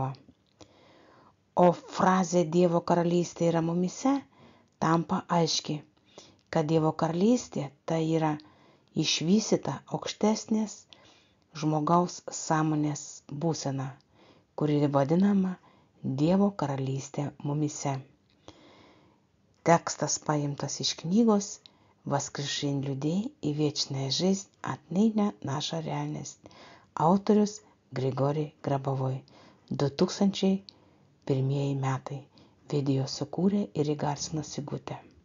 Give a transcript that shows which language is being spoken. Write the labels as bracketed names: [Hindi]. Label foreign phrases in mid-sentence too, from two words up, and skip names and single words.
[Lithuanian] O frazė Dievo karalystė yra mumyse tampa aiški, kad Dievo karalystė tai yra išvystyta aukštesnės žmogaus sąmonės būsena, kuri vadinama Dievo karalystė mumyse. Tekstas paimtas iš knygos [Russian] «Воскрешение людей и вечная жизнь. Отныне наша реальность». [Lithuanian] Autorius Grigorij Grabovoi, 2001 metai. Video sukūrė ir įgarsino Sigutė.